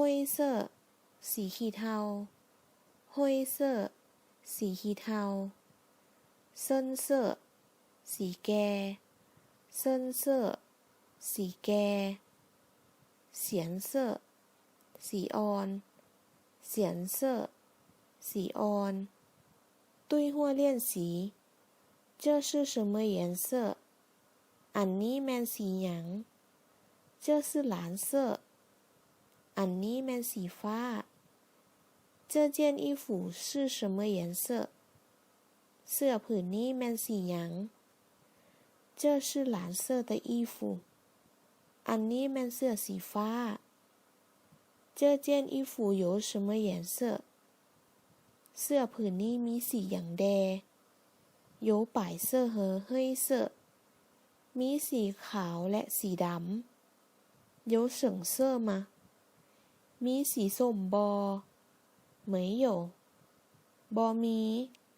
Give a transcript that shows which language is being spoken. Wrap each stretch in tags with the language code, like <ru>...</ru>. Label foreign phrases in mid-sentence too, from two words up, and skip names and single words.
<lo>อยเสื้อ ສີຂີ້ເທົ່າ</lo> <zh>灰色</zh> <lo>ສີຂີ້ເທົ່າ</lo> <zh>深色</zh> <lo>ສີແກ່</lo> <zh>深色</zh> <lo>ສີແກ່</lo> <zh>浅色</zh> <lo>ສີອ່ອນ</lo> <zh>浅色</zh> <lo>ສີອ່ອນ</lo> <zh>对话练习这是什么颜色</zh> <lo>ອັນນີ້ແມ່ນສີຫຍັງ</lo> <zh>这是蓝色</zh> <lo>ອັນນີ້ແມ່ນສີຟ້າ</lo> <zh>这件衣服是什么颜色</zh> <lo>ເສື້ອຜື ນນີ້ແມ່ນສີຫຍັງ</lo> <zh>这是蓝色的衣服</zh> <lo>ອັນນີ້ແມ່ນເສື້ອສີຟ້າ</lo> <zh>这件衣服有什么颜色</zh> <lo>ເສື້ອຜືນນີ້ມີສີຢ່າງແດ</lo> <zh>有白色和黑色</zh> <lo>ມີສີຂາວແລະສີດຳ</lo> <zh>有省色吗</zh> <lo>ມີສີສົ້ມບໍ</lo> <zh>没有</zh> <lo>ບໍ່ມີ</lo>